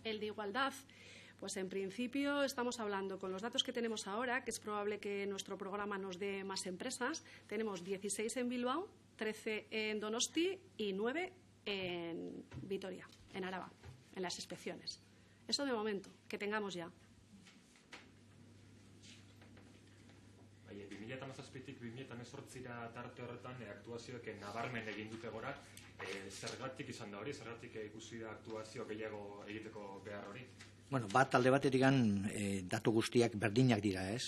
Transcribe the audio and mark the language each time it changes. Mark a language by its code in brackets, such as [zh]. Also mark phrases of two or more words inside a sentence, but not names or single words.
[es] El de igualdad, pues en principio estamos hablando, con los datos que tenemos ahora, que es probable que nuestro programa nos dé más empresas, tenemos 16 en Bilbao, 13 en Donosti y 9 en Vitoria, en Araba, en las inspecciones. Eso de momento, que tengamos ya. [eu] 2017-tik 2018 tarte horretan aktuazioek nabarmen egin dute gora. Zergatik izan da hori? Zergatik ikusi da aktuazio gehiago egiteko behar hori? Bueno, bat alde batetik datu guztiak berdinak dira, ez?